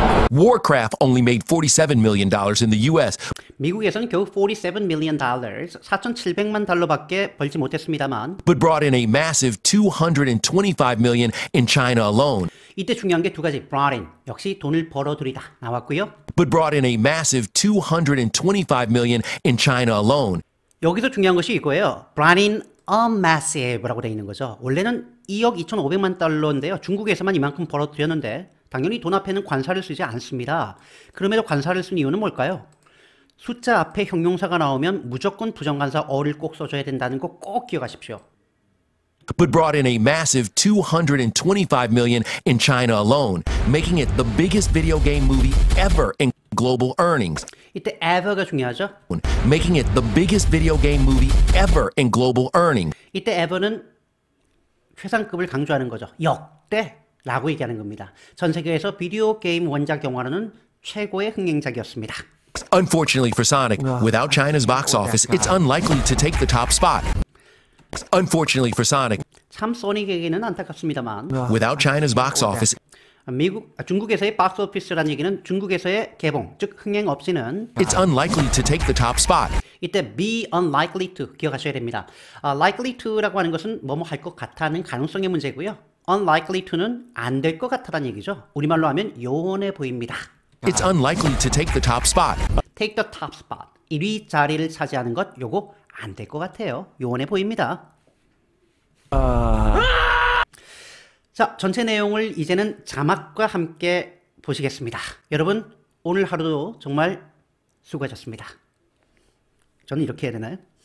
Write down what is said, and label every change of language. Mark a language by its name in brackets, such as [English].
[English] Warcraft only made $47 million in the US, [Korean] 미국에서는 겨우 $47 million, 4,700만 달러밖에 벌지 못했습니다만 [English] but brought in a massive $225 million in China alone. [Korean] 이때 중요한 게 두 가지. [English] brought in, [Korean] 역시 돈을 벌어들이다 나왔고요. [English] But brought in a massive $225 million in China alone. [Korean] 여기서 중요한 것이 이거예요. [English] brought in a massive [Korean] 라고 되어 있는 거죠. 원래는 2억 2,500만 달러인데요. 중국에서만 이만큼 벌어들였는데 당연히 돈 앞에는 관사를 쓰지 않습니다. 그럼에도 관사를 쓴 이유는 뭘까요? 숫자 앞에 형용사가 나오면 무조건 부정관사 어를 꼭 써줘야 된다는 거 꼭 기억하십시오. [English] But brought in a massive $225 million in China alone, making it the biggest video game movie ever in global earnings. [Korean] 이때 ever가 중요하죠. [English] Making it the biggest video game movie ever in global earnings. [Korean] 이때 ever는 최상급을 강조하는 거죠. 역대라고 얘기하는 겁니다. 전 세계에서 비디오 게임 원작 영화로는 최고의 흥행작이었습니다. [English] Unfortunately for Sonic, without China's box office, it's unlikely to take the top spot. Unfortunately for Sonic, [Korean] 참 소닉에게는 안타깝습니다만 [English] without China's box office, [Korean] 중국에서의 박스 오피스라는 얘기는 중국에서의 개봉, 즉 흥행 없이는 [English] it's unlikely to take the top spot. [Korean] 이때 [English] be unlikely to [Korean] 기억하셔야 됩니다. [English] likely to [Korean] 라고 하는 것은 뭐뭐 할 것 같다는 가능성의 문제고요. [English] unlikely to [Korean] 는 안 될 것 같다는 얘기죠. 우리말로 하면 요원해 보입니다. [English] It's unlikely to take the top spot. take the top spot. [Korean] 1위 자리를 차지하는 것 요거 안 될 것 같아요. 요원해 보입니다. 자, 전체 내용을 이제는 자막과 함께 보시겠습니다. 여러분, 오늘 하루도 정말 수고하셨습니다. 저는 이렇게 해야 되나요?